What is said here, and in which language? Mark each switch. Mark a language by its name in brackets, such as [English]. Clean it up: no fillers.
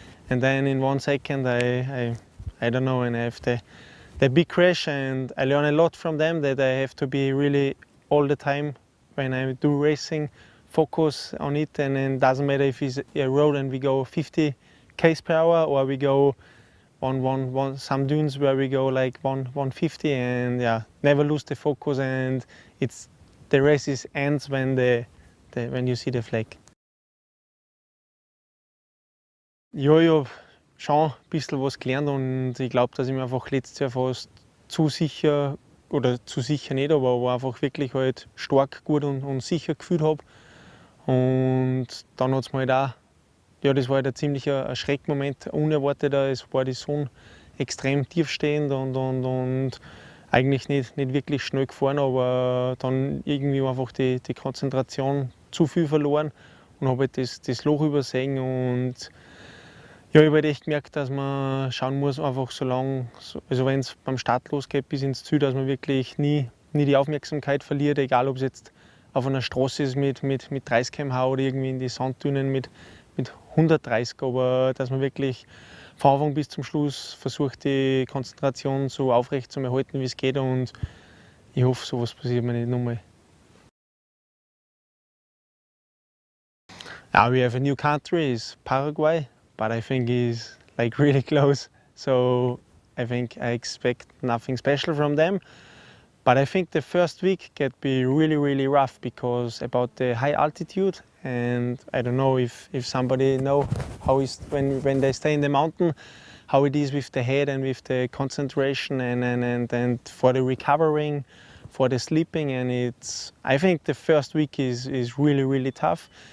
[English] and then in 1 second I don't know, and I have the big crash, and I learn a lot from them, that I have to be really all the time when I do racing, focus on it, and it doesn't matter if it's a road and we go 50 km per hour, or we go on some dunes where we go like 150, and never lose the focus, and the race ends when you see the flag. [German] Ja, ich habe schon ein bisschen was gelernt, und ich glaube, dass ich mir einfach letztes Jahr fast zu sicher nicht, aber einfach wirklich halt stark, gut und sicher gefühlt habe. Und dann hat es mir halt auch, das war halt ein ziemlicher Schreckmoment, unerwarteter. Es war die Sonne extrem tiefstehend und eigentlich nicht wirklich schnell gefahren, aber dann irgendwie einfach die Konzentration zu viel verloren und habe halt das Loch übersehen. Und ich habe halt echt gemerkt, dass man schauen muss, einfach also wenn es beim Start losgeht bis ins Ziel, dass man wirklich nie die Aufmerksamkeit verliert, egal ob es jetzt auf einer Straße ist mit 30 km/h oder irgendwie in die Sanddünen mit 130, aber dass man wirklich von Anfang bis zum Schluss versucht, die Konzentration so aufrecht zu erhalten, wie es geht, und ich hoffe, sowas passiert mir nicht nochmal. [English] We have a new country, is Paraguay, but I think it's like really close. So I think I expect nothing special from them. But I think the first week can be really, really rough because about the high altitude, and I don't know if somebody know how is when they stay in the mountain, how it is with the head and with the concentration and for the recovering, for the sleeping, and I think the first week is really, really tough.